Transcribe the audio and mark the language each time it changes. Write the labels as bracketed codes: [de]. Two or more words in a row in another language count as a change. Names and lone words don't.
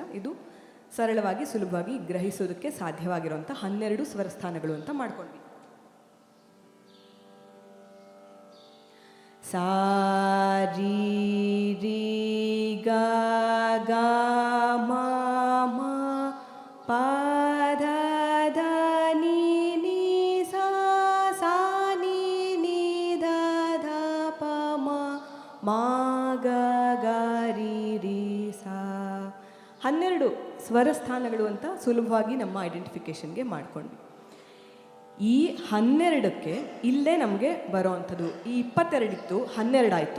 [kn] ಇದು ಸರಳವಾಗಿ ಸುಲಭವಾಗಿ ಗ್ರಹಿಸೋದಕ್ಕೆ ಸಾಧ್ಯವಾಗಿರುವಂಥ 12 ಸ್ವರಸ್ಥಾನಗಳು ಅಂತ ಮಾಡ್ಕೊಂಡ್ವಿ. ಸಾ ರಿ ರಿ ಗ ಗ ಮ ಮ ಪ ಧ ಧ ni ni sa sa ni ni ಧ ಧ ಪ ಮ ಮ ಗ ಗ ರಿ ರಿ ಸಾ. 12 ಸ್ವರಸ್ಥಾನಗಳು ಅಂತ ಸುಲಭವಾಗಿ ನಮ್ಮ ಐಡೆಂಟಿಫಿಕೇಷನ್ಗೆ ಮಾಡ್ಕೊಂಡ್ವಿ. ಈ 12ಕ್ಕೆ ಇಲ್ಲೇ ನಮಗೆ ಬರೋ ಅಂಥದ್ದು, ಈ 22 ಇತ್ತು 12 ಆಯಿತು.